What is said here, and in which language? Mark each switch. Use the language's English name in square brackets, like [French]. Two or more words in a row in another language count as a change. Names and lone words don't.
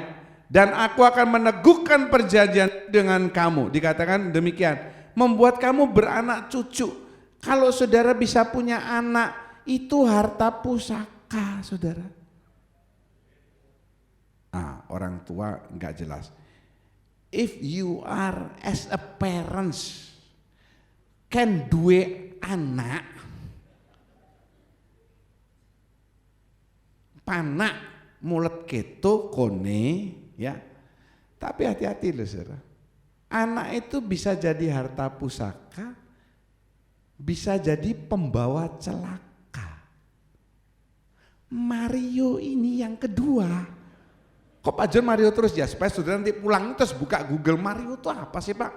[Indonesian] Dan aku akan meneguhkan perjanjian dengan kamu. Dikatakan demikian, membuat kamu beranak cucu. Kalau saudara bisa punya anak, itu harta pusaka, saudara. Orang tua enggak jelas. [English] If you are as a parents can [Balinese] duwe anak, panak mulet keto kone, [Indonesian] ya. Tapi hati-hati loh, saudara. Anak itu bisa jadi harta pusaka, bisa jadi pembawa celaka. Mario ini yang kedua. Kok Pak John Mario terus ya? Supaya saudara nanti pulang terus buka Google, Mario itu apa sih Pak?